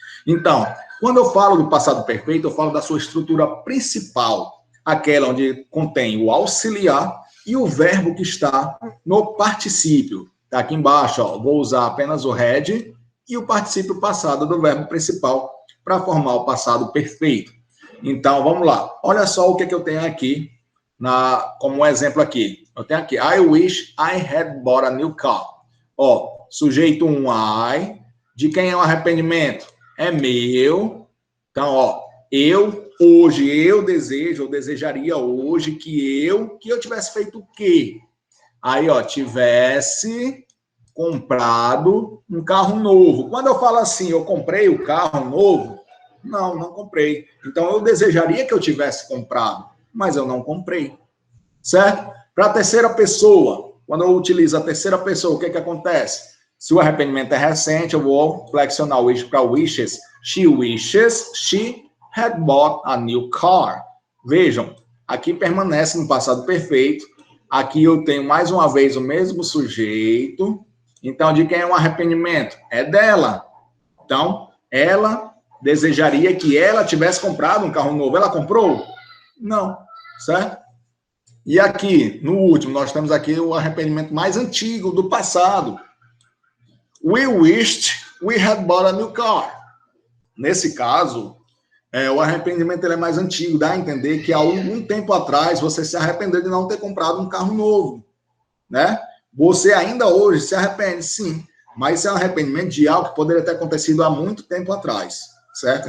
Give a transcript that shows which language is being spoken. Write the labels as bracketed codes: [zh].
[pt] Então, quando eu falo do passado perfeito, eu falo da sua estrutura principal, aquela onde contém o auxiliar e o verbo que está no particípio. Está aqui embaixo, ó, vou usar apenas o had e o particípio passado do verbo principal para formar o passado perfeito. Então, vamos lá. Olha só o que eu tenho aqui, como um exemplo aqui. Eu tenho aqui, [en] I wish I had bought a new car. [pt] Ó, sujeito I. De quem é o arrependimento? É meu. Então, ó, hoje, eu desejo, eu desejaria hoje que eu tivesse feito o quê? Aí, ó, tivesse comprado um carro novo. Quando eu falo assim, eu comprei o carro novo, não comprei. Então, eu desejaria que eu tivesse comprado, mas eu não comprei, certo? Para a terceira pessoa, quando eu utilizo a terceira pessoa, o que acontece? Se o arrependimento é recente, eu vou flexionar o wish para wishes. [en] She wishes she had bought a new car. [pt] Vejam, aqui permanece no passado perfeito. Aqui eu tenho mais uma vez o mesmo sujeito. Então, de quem é um arrependimento? É dela. Então, ela desejaria que ela tivesse comprado um carro novo. Ela comprou? Não, certo? E aqui, no último, nós temos aqui o arrependimento mais antigo do passado. [en] We wished we had bought a new car. [pt] Nesse caso, o arrependimento ele é mais antigo, dá a entender que há algum tempo atrás você se arrependeu de não ter comprado um carro novo, né? Você ainda hoje se arrepende, sim, mas isso é um arrependimento de algo que poderia ter acontecido há muito tempo atrás, certo?